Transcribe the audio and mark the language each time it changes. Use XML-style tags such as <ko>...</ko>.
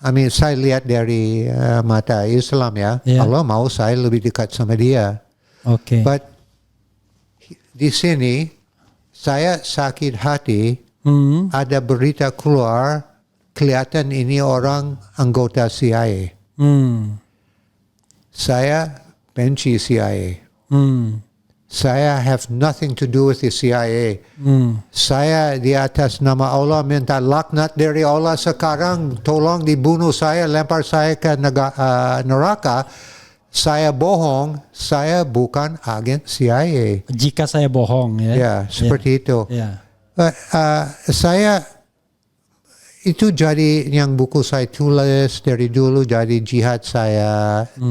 <id>Saya lihat dari mata Islam, ya. Allah mau saya lebih dekat sama dia. Okay.</id> <en>But</en> <id>di sini saya sakit hati. Ada berita keluar kelihatan ini orang anggota CIA. Saya benci CIA. Saya</id> <en>have nothing to do with the CIA.</en> <id>Saya di atas nama Allah minta laknat dari Allah sekarang. Tolong dibunuh saya, lempar saya ke neraka. Saya bohong. Saya bukan agen CIA. Jika saya bohong, ya. Ya, seperti itu.</id> <en>But,</en> <id>saya itu jadi yang buku saya tulis dari dulu jadi jihad saya.</id>